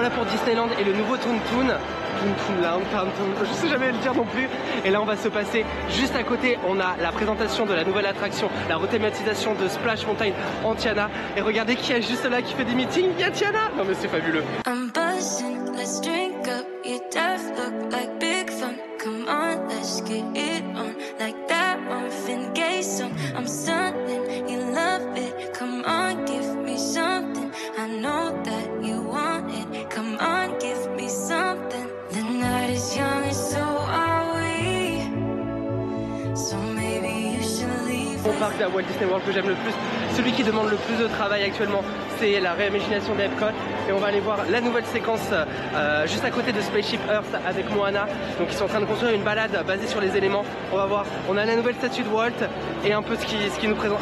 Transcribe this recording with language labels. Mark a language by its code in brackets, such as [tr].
[fr] Disneyland et le nouveau Toon Toon Land, je sais jamais le dire non plus. Et là on va se passer juste à côté, on a la présentation de la nouvelle attraction, la rethématisation de Splash Mountain Antiana. Et regardez qui est juste là qui fait des meetings, il y a Tiana. Non mais c'est fabuleux. [en] I'm buzzing, let's drink up, your death look like big fun. Come on, let's get it on, like that Marvin Gaye song. I'm stunning, you love it, come on, give me something. I know that you want it, come on, give me something. The night is young and so are we, so maybe you should leave. [fr] Mon parc à Walt Disney World que j'aime le plus, celui qui demande le plus de travail actuellement, c'est la réimagination d'Epcot. Et on va aller voir la nouvelle séquence juste à côté de Spaceship Earth avec Moana. Donc ils sont en train de construire une balade basée sur les éléments. On va voir, on a la nouvelle statue de Walt et un peu ce qui nous présente.